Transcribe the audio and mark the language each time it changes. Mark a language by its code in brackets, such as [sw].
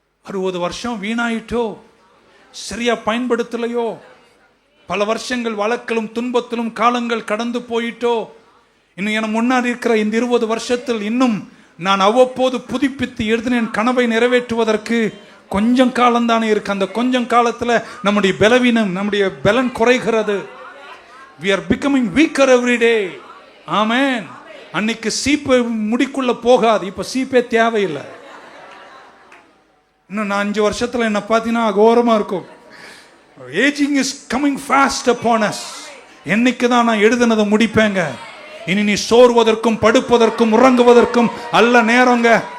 [ta] 60 வருஷம் வீணாயிட்டோ, சரியா பயன்படுத்தலையோ, பல வருஷங்கள் வழக்கிலும் துன்பத்திலும் காலங்கள் கடந்து போயிட்டோ. இன்னும் எனக்கு முன்னாடி இருக்கிற இந்த 20 வருஷத்தில் இன்னும் நான் அவ்வப்போது புதுப்பித்து எழுதின என் கனவை நிறைவேற்றுவதற்கு கொஞ்சம் காலம்தானே இருக்கு. அந்த கொஞ்சம் காலத்தில் நம்முடைய பலவீனம், நம்முடைய பலன் குறைகிறது. [en] we are becoming weaker every day. [ta] ஆமென். அன்னைக்கு சீப்பு முடிக்குள்ள போகாது, இப்ப சீப்பே தேவையில்லை. இன்னும் 5 வருஷத்துல என்ன பார்த்தீங்கன்னா அகோரமா இருக்கும். [en] Ageing is coming fast upon us. [ta] என்னைக்கு தான் நான் எழுதினதை முடிப்பேங்க. இனி நீ சோர்வதற்கும் படுப்பதற்கும் உறங்குவதற்கும் அல்ல நேரங்க.